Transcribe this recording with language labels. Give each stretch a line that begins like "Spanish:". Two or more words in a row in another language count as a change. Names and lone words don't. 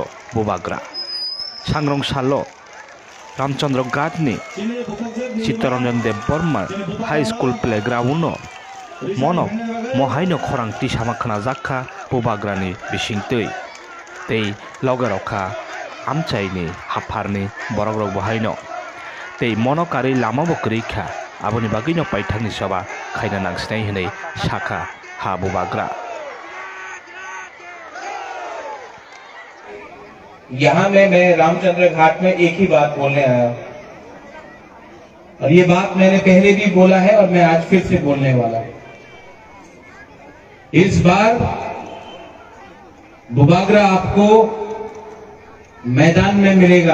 Kok Borok: बुबाग्रा सांग्रं सालो रामचंद्र गाडनि चित्तरंजन देव बर्मा हाई स्कूल प्लेग्राउंड मनक महायनो खरांति सामाखना जाखा बुबाग्रानि बिसिंतै तै लगे आमचाइनि हाफारनि बरग्रग बहायनो तै मनकारि लामा बकरैखा आबोनि बागैनो पाइथागनि सभा खायना नांसिनाय हनै शाखा हा बुबाग्रा
Hindi: यहाँ मैं रामचंद्र घाट में एक ही बात बोलने आया और ये बात मैंने पहले भी बोला है और मैं आज फिर से बोलने वाला हूं। इस बार बुबाग्रा आपको मैदान में मिलेगा।